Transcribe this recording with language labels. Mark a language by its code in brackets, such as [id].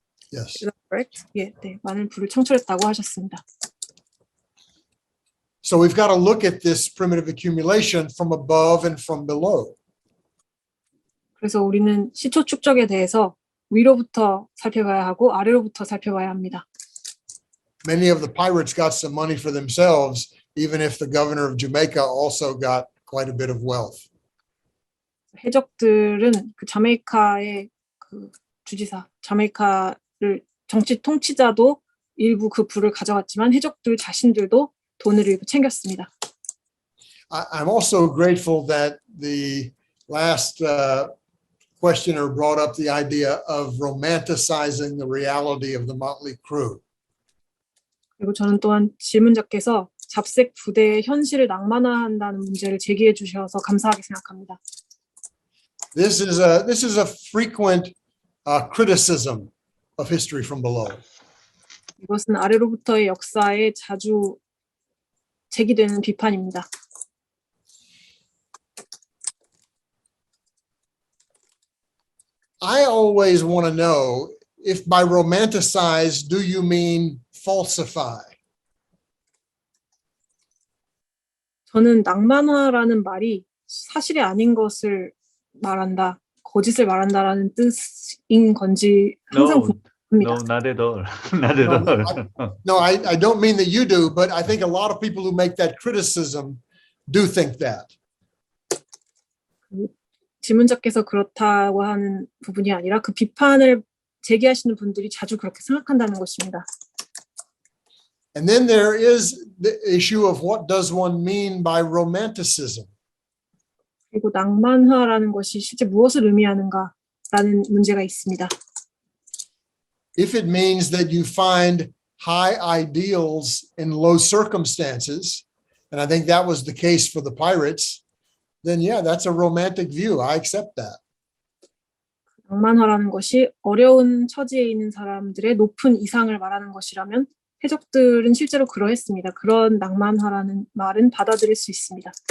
[en] Yes. Is that correct? [ko] 예, 네, 많은 부를 창출했다고 하셨습니다. [en] So we've got to look at this primitive accumulation from above and from below. [ko] 그래서 우리는 시초 축적에 대해서 위로부터 살펴봐야 하고 아래로부터 살펴봐야 합니다. [en] Many of the pirates got some money for themselves, even if the governor of Jamaica also got quite a bit of wealth. [ko] 해적들은 그 자메이카의 그 주지사, 자메이카를 정치 통치자도 일부 그 부를 가져갔지만 해적들 자신들도 돈을 일부 챙겼습니다. [en] I'm also grateful that the last questioner brought up the idea of romanticizing the reality of the Motley Crew. [ko] 그리고 저는 또한 질문자께서 잡색 부대의 현실을 낭만화한다는 문제를 제기해 주셔서 감사하게 생각합니다. [en] This is a frequent criticism of history from below. [ko] 이것은 아래로부터의 역사에 자주 제기되는 비판입니다. [en] I always want to know if by romanticize, do you mean falsify? [ko] 저는 낭만화라는 말이 사실이 아닌 것을 말한다, 거짓을 말한다라는 뜻인 건지 항상 궁금합니다. [en] No, not at all. Not at all. No, I don't mean that you do, but I think a lot of people who make that criticism do think that. [ko] 질문자께서 그렇다고 하는 부분이 아니라 그 비판을 제기하시는 분들이 자주 그렇게 생각한다는 것입니다. [en] And then there is the issue of what does one mean by romanticism? [ko] 그리고 낭만화라는 것이 실제 무엇을 의미하는가라는 문제가 있습니다. [en] If it means that you find high ideals in low circumstances, and I think that was the case for the pirates, then yeah, that's a romantic view. I accept that. [ko] 낭만화라는 것이 어려운 처지에 있는 사람들의 높은 이상을 말하는 것이라면 해적들은 실제로 그러했습니다. 그런 낭만화라는 말은 받아들일 수 있습니다.